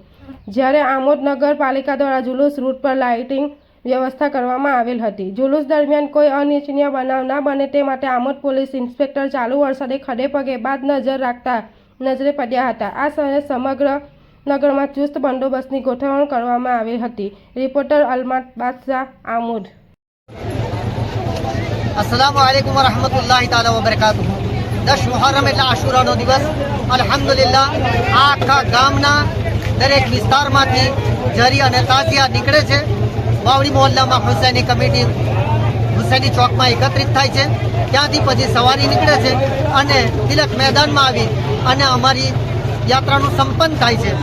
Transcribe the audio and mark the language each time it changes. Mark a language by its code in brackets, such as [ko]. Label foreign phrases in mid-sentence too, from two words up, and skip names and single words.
[gu] જ્યારે આમોદ નગરપાલિકા દ્વારા જુલુસ રૂટ પર લાઇટિંગ વ્યવસ્થા કરવામાં આવેલ હતી। જુલુસ દરમિયાન કોઈ અનિચ્છનીય બનાવ ના બને તે માટે આમોદ પોલીસ ઇન્સ્પેક્ટર ચાલુ વરસાદે ખડે પગે બાદ નજર રાખતા નજરે પડ્યા હતા। આ સમયે સમગ્ર નગરમાં ચુસ્ત બંદોબસ્તની ગોઠવણ કરવામાં આવી હતી। રિપોર્ટર અલમાત બાદશાહ, આમોદ। [ar] السلام عليكم ورحمة الله تعالى وبركاته. [gu] 10 मुहर्रम એટલે આશુરાનો દિવસ। અલ્હમ્દુલિલ્લાહ આખા ગામના દરેક વિસ્તારમાંથી જરી અને તાજિયા નીકળે છે। વાવડી મોહલ્લામાં હુસૈની કમિટી હુસૈની ચોકમાં એકત્રિત થાય છે। ત્યાંથી પછી સવારી નીકળે છે અને તિલક મેદાનમાં આવી અને અમારી યાત્રાનું સંપન્ન થાય છે।